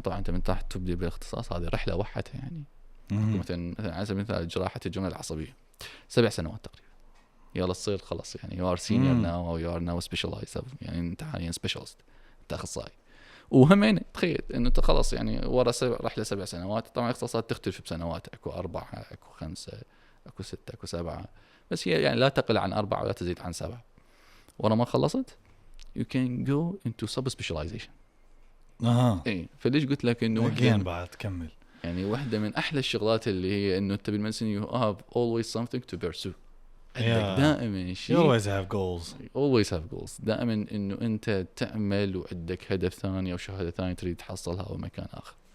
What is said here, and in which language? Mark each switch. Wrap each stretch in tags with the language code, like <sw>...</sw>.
<ar>طبعا انت من تحت تبدي بالاختصاص، هذه رحله وحدها يعني. مثلا على سبيل المثال جراحه الجمله العصبيه 7 سنوات تقريبا، يلا تصير خلص يعني</ar> <en>you are senior now or you are now specialized،</en> <ar>يعني انت حاليا specialist، انت اخصائي. وهمين تخيل انه انت خلص يعني ورا رحله 7 سنوات. طبعا الاختصاصات تختلف بسنوات، اكو 4 اكو 5 اكو 6 اكو 7، بس هي يعني لا تقل عن 4 ولا تزيد عن 7. ورا ما خلصت</ar> <en>you can go into subspecialization.</en> <ar>اي فليش قلت لك انه وحده بعد تكمل يعني واحده من احلى الشغلات اللي هي انه انت بالمدرسه</ar> <en>you have always something to pursue.</en> <ar>عندك دائما شيء</ar> <en>you always have goals.</en> <ar>دائما انه انت تعمل وعندك هدف ثاني او شهاده ثانيه تريد تحصلها او مكان اخر.</ar>